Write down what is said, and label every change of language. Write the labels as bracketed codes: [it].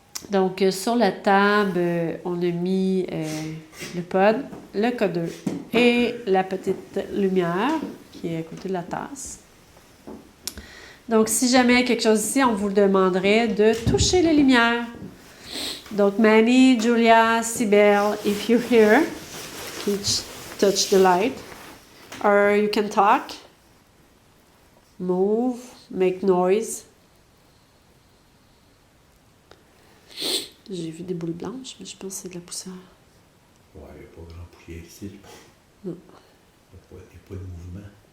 [fr] Donc, sur la table, on a mis le pod, le codeur et la petite lumière qui est à côté de la tasse. Donc, si jamais il y a quelque chose ici, on vous demanderait de toucher les lumières. [en] Donc, Manny, Julia, Sibel, if you're here, please touch the light. Or you can talk, move, make noise. [fr] J'ai vu des boules blanches, mais je pense que c'est de la poussière. Ouais, il n'y a pas grand poussière ici, je pense. Non. Il n'y a pas de mouvement.